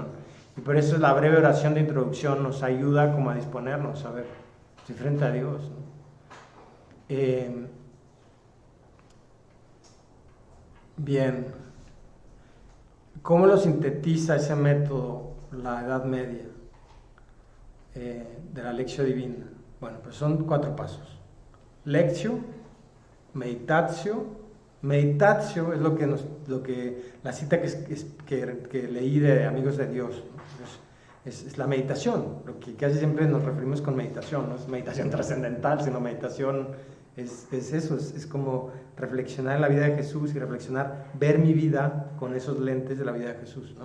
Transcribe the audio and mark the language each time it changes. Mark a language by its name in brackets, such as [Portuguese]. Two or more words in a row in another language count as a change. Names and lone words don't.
[Spanish] Y por eso la breve oración de introducción nos ayuda como a disponernos, a ver, estoy frente a Dios, ¿no? Bien, ¿cómo lo sintetiza ese método la Edad Media de la [Latin] Lectio Divina? [Spanish] Bueno, pues son 4 pasos. [Latin] Lectio, meditatio. [Spanish] Meditatio es lo que la cita que leí de Amigos de Dios, ¿no? Es la meditación, lo que casi siempre nos referimos con meditación, no es meditación trascendental, sino meditación es eso, es como reflexionar en la vida de Jesús y reflexionar, ver mi vida con esos lentes de la vida de Jesús, ¿no?